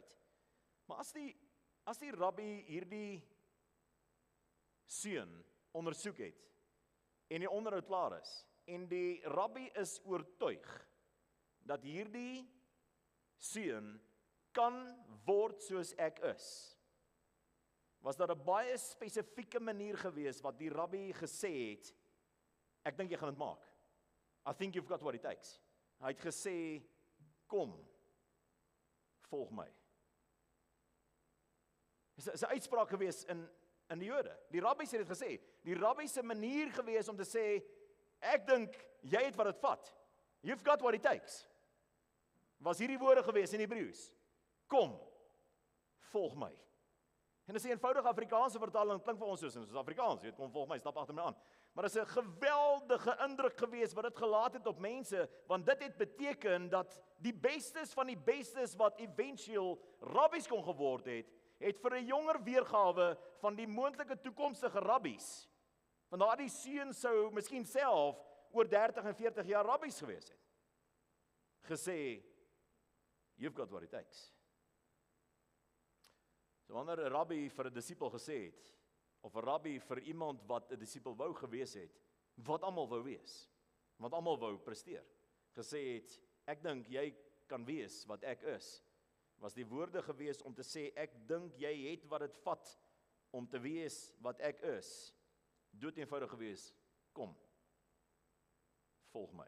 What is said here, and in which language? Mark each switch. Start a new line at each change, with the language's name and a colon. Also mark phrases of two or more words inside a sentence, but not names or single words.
Afrikaans: Maar as die rabbi hierdie seun ondersoek het en die onderhoud klaar is en die rabbi is oortuig dat hierdie seun kan word soos ek is, was daar 'n baie spesifieke manier gewees wat die rabbi gesê het, ek dink jy gaan dit maak.
English: I think you've got what it takes.
Afrikaans: Hy het gesê, kom, volg my. Dit is 'n uitspraak gewees in die Jode. Die rabbies het dit gesê. Die rabbi se manier gewees om te sê, ek dink jy het wat dit vat.
English: You've got what it takes.
Afrikaans: Was hierdie woorde gewees in Hebreëus. Kom, volg my. En dis 'n eenvoudige Afrikaanse vertaling, klink vir ons soos Afrikaans, weet, kom volg my, stap agter my aan. Maar dis 'n geweldige indruk gewees wat dit gelaat het op mense, want dit het beteken dat die bestes van die bestes wat eventueel rabbies kon geword het vir 'n jonger weergawe van die moontlike toekomstige rabbies. Want daardie seun sou miskien self oor 30 en 40 jaar rabbies gewees het. Gesê,
English: you've got what it takes.
Afrikaans: So wanneer 'n rabbi vir 'n disipel gesê het, of 'n rabbi vir iemand wat 'n disipel wou gewees het, wat almal wou wees, wat almal wou presteer, gesê het, ek dink jy kan wees wat ek is, was die woorde gewees om te sê, ek dink jy het wat dit vat om te wees wat ek is, dood eenvoudig gewees, kom, volg my.